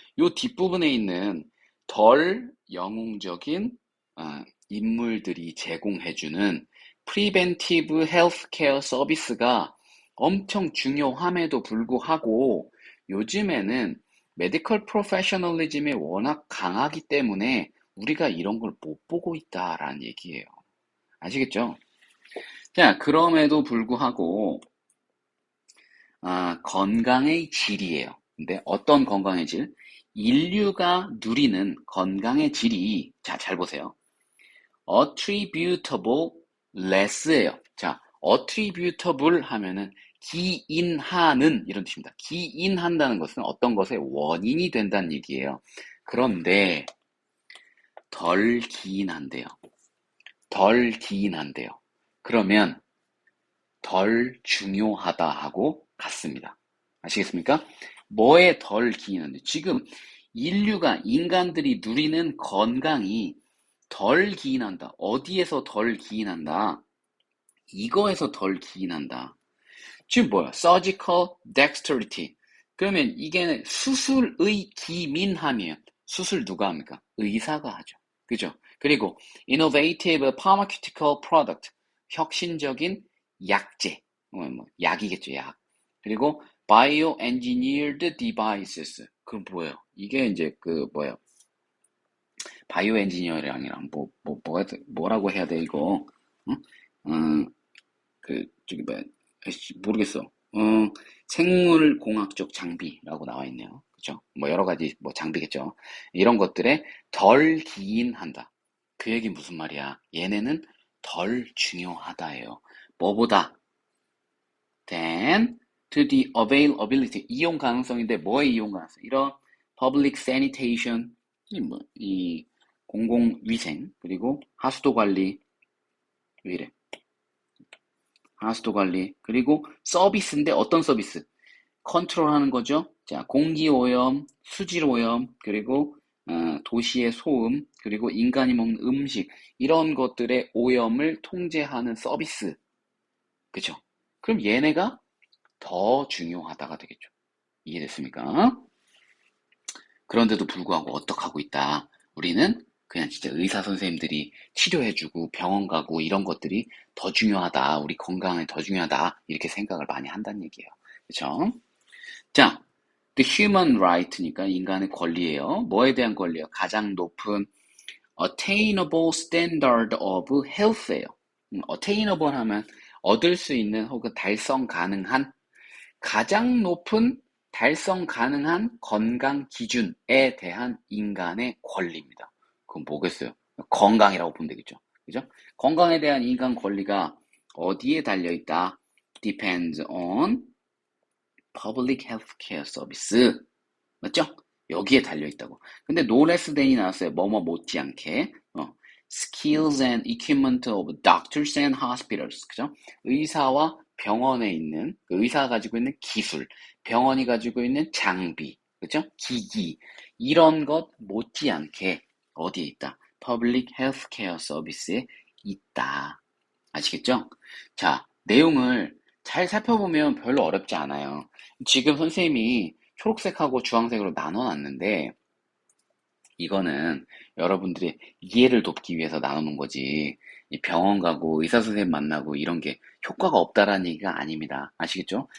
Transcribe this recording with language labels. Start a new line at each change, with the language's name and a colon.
Korean: 요 뒷부분에 있는 덜 영웅적인 인물들이 제공해주는 프리벤티브 헬스케어 서비스가 엄청 중요함에도 불구하고 요즘에는 메디컬 프로페셔널리즘이 워낙 강하기 때문에 우리가 이런 걸 못 보고 있다라는 얘기예요. 아시겠죠? 자, 그럼에도 불구하고 건강의 질이에요. 근데 어떤 건강의 질? 인류가 누리는 건강의 질이, 자, 잘 보세요.
English: attributable less
Korean: 예요. 자, attributable 하면은 기인하는 이런 뜻입니다. 기인한다는 것은 어떤 것의 원인이 된다는 얘기예요. 그런데 덜 기인한대요. 덜 기인한대요. 그러면 덜 중요하다 하고 같습니다. 아시겠습니까? 뭐에 덜 기인한데 지금 인간들이 누리는 건강이 덜 기인한다. 어디에서 덜 기인한다? 이거에서 덜 기인한다. 지금 뭐야?
English: surgical dexterity.
Korean: 그러면 이게 수술의 기민함이에요. 수술 누가 합니까? 의사가 하죠. 그죠? 그리고
English: innovative pharmaceutical product.
Korean: 혁신적인 약제. 뭐, 약이겠죠, 약.
English: 그리고 bioengineered devices.
Korean: 그럼 뭐예요? 이게 이제 그 뭐예요? 바이오 엔지니어링이랑 뭐라고 해야 돼, 이거? 응? 저기 뭐야? 모르겠어. 생물공학적 장비라고 나와 있네요. 그죠? 뭐 여러 가지 뭐 장비겠죠. 이런 것들에 덜 기인한다. 그 얘기 무슨 말이야? 얘네는 덜 중요하다예요. 뭐보다?
English: than to the availability.
Korean: 이용 가능성인데 뭐의 이용 가능성? 이런
English: public sanitation,
Korean: 이 공공위생, 그리고 하수도 관리, 왜 이래? 하수도 관리, 그리고 서비스인데 어떤 서비스? 컨트롤하는 거죠. 자, 공기 오염, 수질 오염, 그리고 도시의 소음, 그리고 인간이 먹는 음식 이런 것들의 오염을 통제하는 서비스. 그죠? 그럼 얘네가 더 중요하다가 되겠죠. 이해됐습니까? 그런데도 불구하고 어떻게 하고 있다. 우리는 그냥 진짜 의사 선생님들이 치료해주고 병원 가고 이런 것들이 더 중요하다. 우리 건강에 더 중요하다. 이렇게 생각을 많이 한다는 얘기예요. 그렇죠? 자,
English: the human right
Korean: 니까 인간의 권리예요. 뭐에 대한 권리예요? 가장 높은
English: attainable standard of health
Korean: 예요. attainable 하면 얻을 수 있는 혹은 달성 가능한 가장 높은 달성 가능한 건강 기준에 대한 인간의 권리입니다. 그건 뭐겠어요? 건강이라고 보면 되겠죠. 그죠? 건강에 대한 인간 권리가 어디에 달려있다?
English: Depends on public healthcare service.
Korean: 맞죠? 여기에 달려있다고. 근데
English: no less than
Korean: 이 나왔어요. 뭐뭐 못지않게.
English: skills and equipment of doctors and hospitals.
Korean: 그죠? 의사와 병원에 있는, 의사가 가지고 있는 기술, 병원이 가지고 있는 장비, 그죠? 기기. 이런 것 못지않게 어디에 있다?
English: Public Healthcare Service에 있다.
Korean: 아시겠죠? 자, 내용을 잘 살펴보면 별로 어렵지 않아요. 지금 선생님이 초록색하고 주황색으로 나눠놨는데, 이거는 여러분들의 이해를 돕기 위해서 나누는 거지. 이 병원 가고 의사 선생님 만나고 이런 게 효과가 없다라는 얘기가 아닙니다. 아시겠죠?